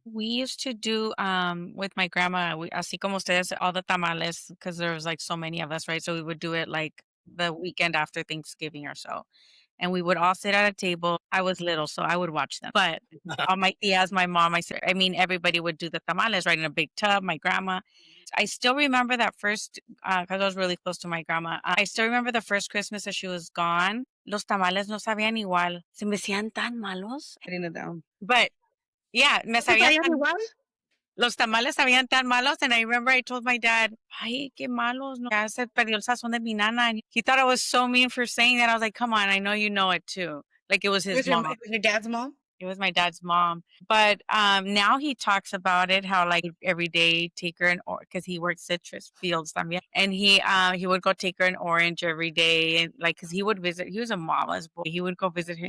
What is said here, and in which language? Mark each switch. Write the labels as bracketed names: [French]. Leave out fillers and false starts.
[English] We used to do with my grandma, [Spanish] así como ustedes, [English] all the tamales, because there was like so many of us, right? So we would do it like the weekend after Thanksgiving or so. And we would all sit at a table. I was little, so I would watch them. But all my tias, my mom, I mean, everybody would do the tamales right in a big tub, my grandma. I still remember that first, because I was really close to my grandma. I still remember the first Christmas that she was gone. [Spanish] Los tamales no sabían igual. Se me hacían tan malos. [English] Writing it down. But yeah, [Spanish] me sabían tan, Igual? los tamales sabían tan malos. [English] And I remember I told my dad, [Spanish] ay, qué malos. No. Ya se perdió el sazón de mi nana. [English] And he thought I was so mean for saying that. I was like, come on, I know you know it too. Like, it was his mom. It was your dad's mom? It was my dad's mom. But now he talks about it, how like every day take her because he works citrus fields también. And he would go take her an orange every day. And like, because he would visit, he was a mama's boy. He would go visit her.